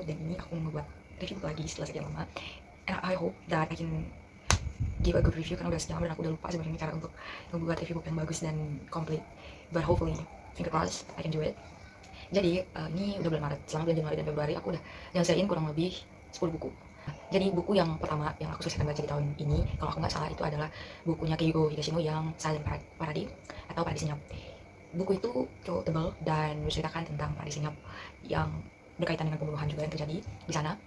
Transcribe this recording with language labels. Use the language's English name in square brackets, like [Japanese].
[Indonesian] Dan ini aku mau buat review buku lagi setelah sekian lama. [English] And I hope that I can give a good review [Indonesian] karena udah sejam dan aku udah lupa sebenarnya cara untuk membuat review buku yang bagus dan complete. [English] But hopefully, finger crossed, I can do it. [Indonesian] Jadi ini udah bulan Maret. Selama bulan Januari dan Februari aku udah nyelesain kurang lebih 10 buku. Jadi buku yang pertama yang aku selesai baca di tahun ini, kalau aku nggak salah itu adalah bukunya Keigo Higashino yang Silent Paradise atau Paradis Senyap. Buku itu cukup tebal dan menceritakan tentang Paradis Senyap yang berkaitan dengan pembunuhan juga yang terjadi di sana.